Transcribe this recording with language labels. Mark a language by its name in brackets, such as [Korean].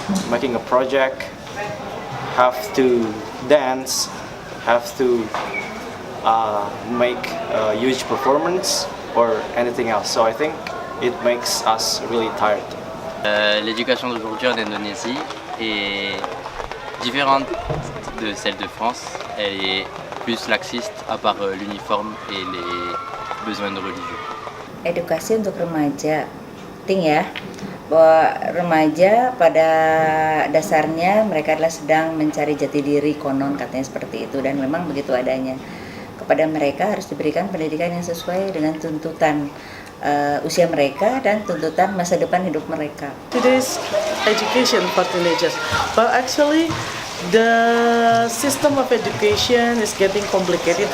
[English] making a project, have to dance, have to make a huge performance or anything else. So I think it makes us really tired. [French] L'éducation d'aujourd'hui en Indonésie est différente de celle de France. Elle est plus laxiste à part l'uniforme et les besoins de religieux. [Indonesian] Edukasi untuk remaja, penting ya, bahwa remaja pada dasarnya mereka adalah sedang mencari jati diri, konon katanya seperti itu, dan memang begitu adanya. Kepada mereka harus diberikan pendidikan yang sesuai dengan tuntutan usia mereka dan tuntutan masa depan hidup mereka. [English] Today's education for teenagers, but actually the system of education is getting complicated.